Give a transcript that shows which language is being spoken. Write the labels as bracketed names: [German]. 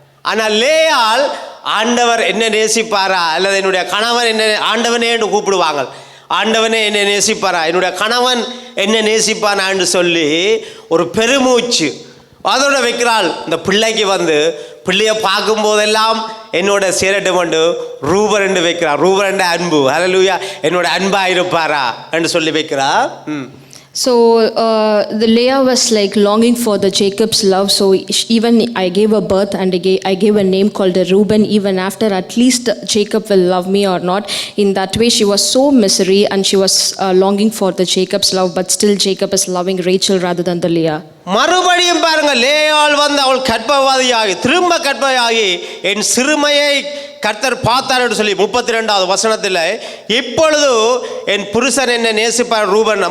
[Tamil] ஆனால் லேயாள் ஆண்டவர் என்ன நேசிப்பாரா, அல்லது என்னுடைய கணவன் என்ன, ஆண்டவனே என்று கூப்பிடுவாங்க, ஆண்டவனே என்னை நேசிப்பாரா, என்னுடைய கணவன் என்ன நேசிப்பானான்னு சொல்லி ஒரு பெருமூச்சு அதோட வைக்கிறாள். இந்த பிள்ளைக்கு பிள்ளைய பார்க்கும் போதெல்லாம் என்னோட சேரட்டும் என்று ரூபர் என்று வைக்கிறார். ரூபர் என்ற அன்பு. ஹல்லேலூயா. என்னோட அன்பா இருப்பாரா என்று சொல்லி வைக்கிறார். [English] So the Leah was like longing for the Jacob's love. So even I gave a birth and I gave a name called Reuben. Even after, at least Jacob will love me or not. In that way, she was so misery, and she was longing for the Jacob's love. But still, Jacob is loving Rachel rather than the Leah. [Tamil] மறுபடியும் பாருங்க, லேயாள் அவள் கற்பவதியாகி திரும்ப கற்பவதியாகி என் சிறுமையை கர்த்தர் பார்த்தார் என்று சொல்லி 32வது வசனத்தில், இப்பொழுது என் புருஷன் என்ன நேசிப்பார் ரூபன்.